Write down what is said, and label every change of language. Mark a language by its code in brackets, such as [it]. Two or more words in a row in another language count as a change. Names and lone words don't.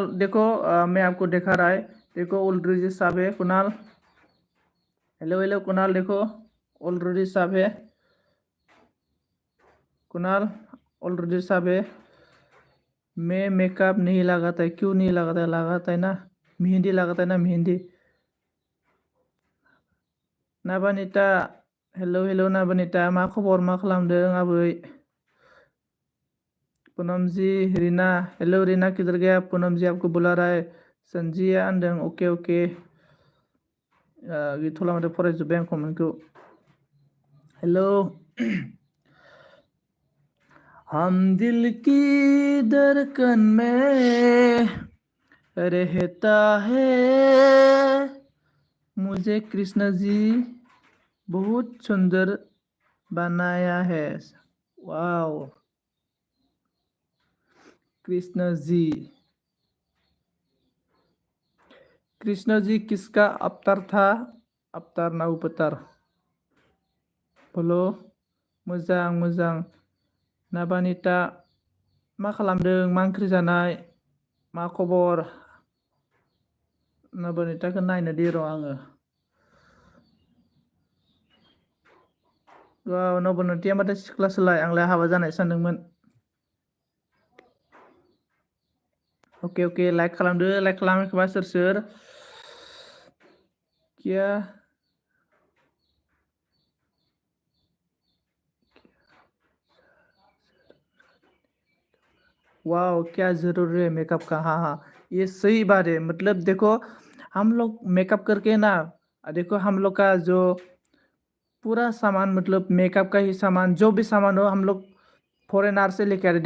[hi] देखो मैं आपको दिखा रहा है, देखो ऑलरेडी सब है कुणाल। हेलो हेलो कुणाल, देखो ऑलरेडी सब है कुणाल, ऑलरेडी सब है। मैं मेकअप नहीं लगाता है, क्यों नहीं लगाता है? लगाता है ना, मेहंदी लगाता है ना, मेहंदी। [brx] नाबानिता, हेलो हेलो नाबानिता, मा खबर, मा खालामदों आबै? [hi] पूनम जी, रीना, हेलो रीना किधर गया? पूनम जी आपको बुला रहा है। [brx] संजिया आंदों, [hi] ओके ओके। [brx] गैथ'ला माथो फरायजोब्बाय आं कमेन्टखौ। हेलो। [hi] हम दिल की धड़कन में रहता है, मुझे कृष्ण जी बहुत सुंदर बनाया है। वाओ, कृष्ण जी, कृष्ण जी किसका अवतार था? अवतार ना उपतार? बोलो, [brx] मोजां मोजां। नाबानिता, मा खालामदों? मा ओंख्रि जानाय? मा खबर? नाबानिताखौ नायनो दे र' आङो। वाव, नबनतिया माथो सिख्लासोलाय, आंलाय हाबा जानाय सानदोंमोन। ओके ओके, लाइक खालामदो, लाइक खालामाखैबा सोर सोर? [hi] क्या वाह, क्या ज़रूर है मेकअप का? हाँ हाँ, ये सही बात है। मतलब देखो, हम लोग मेकअप करके ना, देखो हम लोग का जो पूरा सामान, मतलब मेकअप का ही सामान, जो भी सामान हो, हम लोग फॉरेनर से लेके आ रहे।